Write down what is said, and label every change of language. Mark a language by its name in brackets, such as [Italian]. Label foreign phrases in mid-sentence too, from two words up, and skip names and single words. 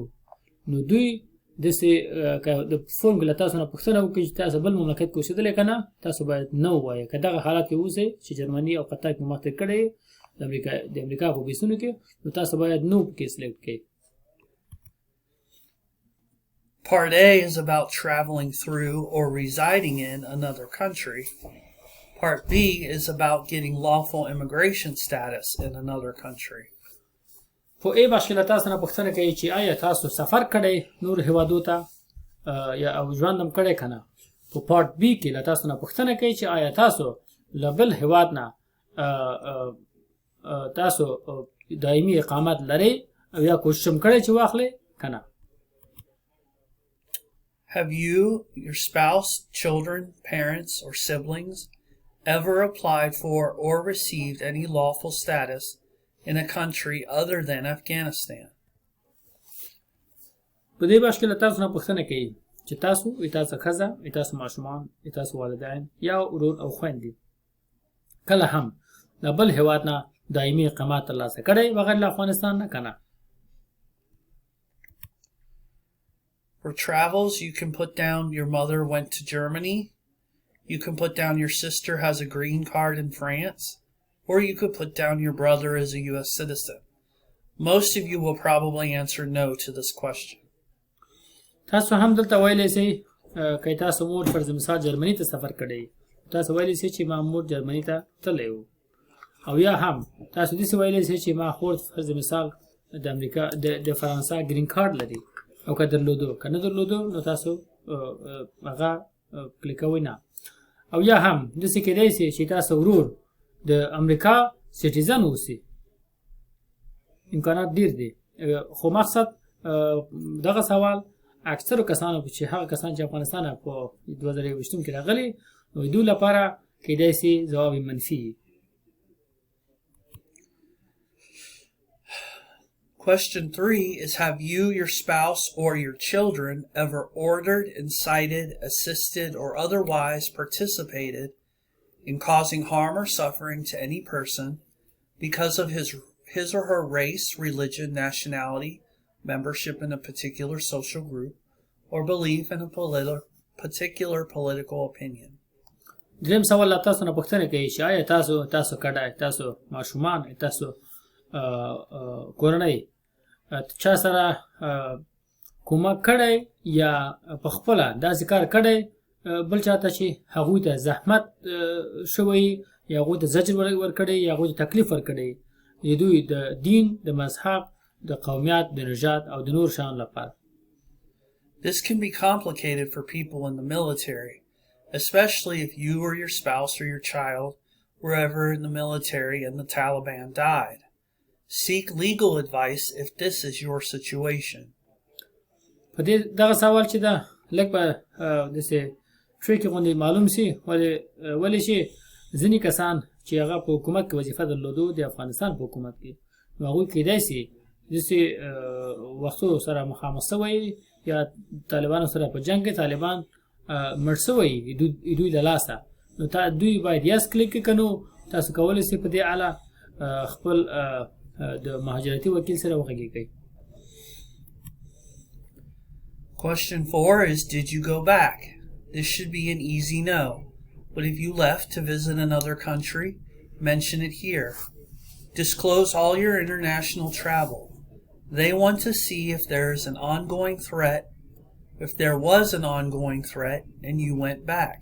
[Pashto] نو دوی داسې د فورم له تاسو نه پوښتنه وکړي چې تاسو بل مملکت کې اوسېدلی که نه، تاسو باید نه ووایئ. که دغه حالات کې اوسئ چې جرمني او قطر کې مخکې کړی د امریکا په بیسونو کې، نو تاسو باید نو پکې سلیکټ کړئ. [English] Part A is about traveling through or residing in another country. Part B is about getting lawful immigration status in another country. [Pashto] په ای بشکل تاسو نه پوښتنه کوي چې آیا تاسو سفر کړی نور هیوادو ته یا او ژوند هم کړی که نه. په [English] Part B [Pashto] کې له تاسو نه پوښتنه کوي چې آیا تاسو له بل هیواد نه تاسو دایمي اقامت لرئ او یا کوشش هم کړی چې واخلئ که نه. [English] Have you, your spouse, children, parents, or siblings ever applied for or received any lawful status in a country other than Afghanistan? [Pashto] په دې بشکل تاسو نه پوښتنه کوي چې تاسو ښځه، تاسو ماشومان، تاسو والدین یا ورور او خویندې کله هم د بل هیواد نه دایمي اقامت ترلاسه کړی بغیر له افغانستان نه که نه. [English] For travels, you can put down your mother went to Germany. You can put down your sister has a green card in France, or you could put down your brother as a U.S. citizen. Most of you will probably answer no to this question. [Pashto] تاسو هم دلته ویلی سي که تاسو مور فرض مثال جرمني ته سفر کړی تاسو ویلی سي چې ما مور جرمني ته تللی و او یا هم تاسو داسې ویلی سي چې ما خور فرض مثال د امریکا د فرانسا [English] green card [Pashto] لري او که درلودو که نه درلودو نو تاسو هغه کلیکوئ نه او یا هم داسې کیدای سي چې تاسو ورور د امریکا سټیزن اوسي امکانات ډیر دي خو مقصد دغه سوال اکثرو کسانو چې هغه کسان چې افغانستان په 2020 کې راغلي نو دوی لپاره کیدای سي ځواب منفي. [English] Question 3 is, have you, your spouse, or your children ever ordered, incited, assisted, or otherwise participated in causing harm or suffering to any person because of his or her race, religion, nationality, membership in a particular social group, or belief in a particular political opinion? [Pashto] دریم سوال لا تاسو نه پوښتنه کوي چې آیا تاسو کډای تاسو ماشومان تاسو کورنۍ چا سره کومک کړی یا په خپله داسې کار کړی بل چاته چې هغوی ته زحمت شوی یا هغوی ته زجر ورکړی یا هغوی ته تکلیف ورکړی د دوی د دین د مذهب د قومیت د نژاد او د نور شیانو لپاره. [English] This can be complicated for people in the military, especially if you or your spouse or your child were ever in the military and the Taliban died. Seek legal advice if this is your situation. [Pashto] په دې دغه سوال چې دا لږ په داسې ټریکي غوندې معلوم سي ولې چې ځینې کسان چې هغه په حکومت کې وظیفه درلودو د افغانستان په حکومت کې نو هغوی کیدای سي داسې وختو سره مخامخ سوی یا طالبانو سره په جنګ کې طالبان مړ سوی دوی د لاسه نو دوی باید [English] yes click [Pashto] کنو تاسو کولی سي په دې اړه خپل د مهاجرتي وکیل سره وغږیږئ. [English] Question 4 is, did you go back? This should be an easy no, but if you left to visit another country, mention it here. Disclose all your international travel. They want to see if there is an ongoing threat, if there was an ongoing threat, and you went back.